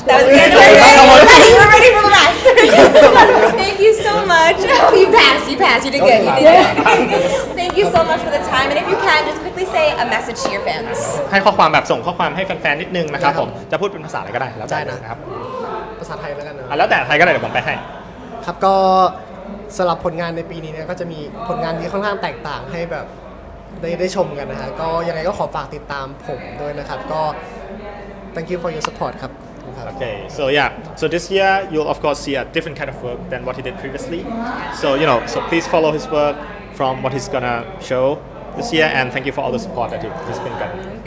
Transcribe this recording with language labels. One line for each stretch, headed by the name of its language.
English: That was the end of our day. We're ready for the rest. Thank you so much. Oh, you passed. You passed. You did good. You did good. Thank you so much for the time. And if you can, just quickly say a message to your fans.
Thai: ให้ข้อความแบบส่งข้อความให้แฟนๆนิดนึงนะครับผมจะพูดเป็นภาษาอะไรก็ได้แล้วแต่ ได้นะ นะครับ ภาษาไทยแล้วกันนะ แล้วแต่ไทยก็ได้เดี๋ยวผมไปให้ ครับก็สำหรับผลงานในปีนี้เนี่ยก็จะมีผลงานที่ค่อนข้างแตกต่างให้แบบได้ชมกันนะฮะก็ยังไงก็ขอฝากติดตามผมด้วยนะครับก็
English: thank you for your support
Thai: ครับ
English: Okay, so yeah, so this year you'll of course see a different kind of work than what he did previously. So so please follow his work from what he's gonna show this year, and thank you for all the support that he's been getting.